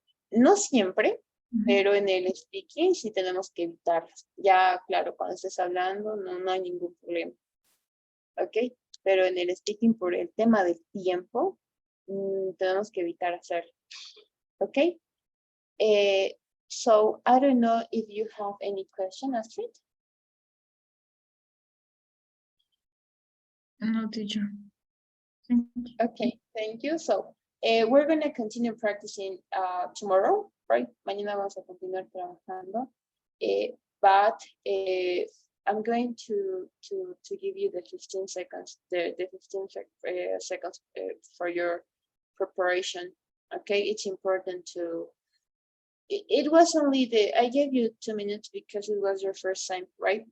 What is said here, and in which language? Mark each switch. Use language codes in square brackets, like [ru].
[es] No siempre, pero en el speaking sí tenemos que evitarlas. Ya, claro, cuando estés hablando no hay ningún problema. ¿Ok? Pero en el speaking, por el tema del tiempo, tenemos que evitar hacerlo. ¿Ok? [en] So, I don't know if you have any question, Astrid. No, teacher. Okay, thank you. So, we're going to continue practicing tomorrow, right? [es] Mañana vamos a continuar trabajando. [en] But I'm going to give you the 15 seconds, the 15 seconds for your preparation. Okay, it's important to. It was only I gave you 2 minutes because it was your first time, right?